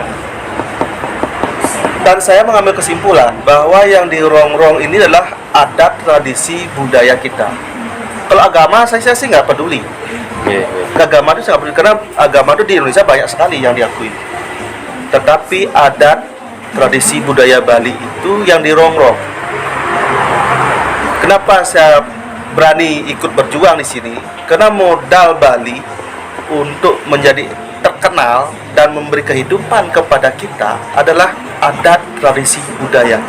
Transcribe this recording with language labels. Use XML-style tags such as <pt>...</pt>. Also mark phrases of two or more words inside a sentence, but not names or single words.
<id>Dan saya mengambil kesimpulan bahwa yang dirongrong ini adalah adat, tradisi, budaya kita. Kalau agama saya sih nggak peduli. Agama itu saya nggak peduli, karena agama itu di Indonesia banyak sekali yang diakui. Tetapi adat, tradisi, budaya Bali itu yang dirongrong. Kenapa saya berani ikut berjuang di sini? Karena modal Bali untuk menjadi terkenal dan memberi kehidupan kepada kita adalah adat, tradisi, budaya.</id>